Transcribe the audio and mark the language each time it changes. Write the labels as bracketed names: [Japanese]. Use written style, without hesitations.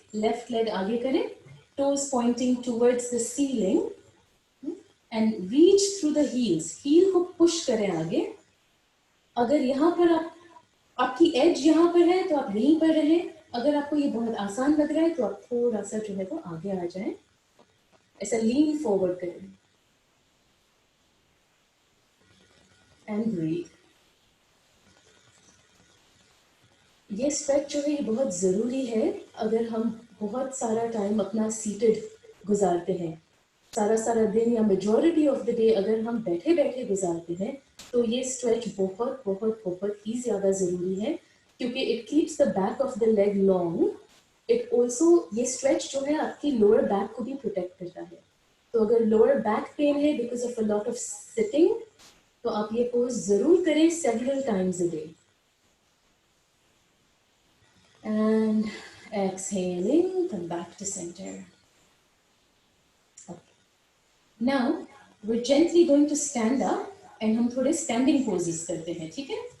[English] Left leg [Hindi] आगे करें, [English] toes pointing towards the ceiling, and reach through the heels. [Hindi] heel को push करें आगे। अगर यहाँ पर आपकी एज यहाँ पर है तो आप यहीं पर रहें। अगर आपको ये बहुत आसान लग रहा है तो आप थोड़ा सा जो है वो आगे आ जाएं, ऐसा लीन फॉरवर्ड करें [English] And breathe. [Hindi] ये स्ट्रेच जो है ये बहुत ज़रूरी है। अगर हम बहुत सारा टाइम अपना सीटेड गुजारते हैं, सारा सारा दिन या [English] majority of the day [Hindi] अगर हम बैठे बैठे गुजारते हैं, तो ये स्ट्रेच बहुत बहुत बहुत ही ज़्यादा ज़रूरी है, क्योंकि [English] It keeps the back of the leg long. It also, [Hindi] ये स्ट्रेच जो है आपकी लोअर बैक को भी प्रोटेक्ट करता है। तो अगर लोअर बैक पेन है [English] because of a lot of sitting, [Hindi] तो आप ये पोज ज़रूर करें [English] Several times a day. And exhaling, come back to center. Okay. Now we're gently going to stand up and [Hindi] हम थोड़े [English] standing poses [Hindi] करते हैं, ठीक है?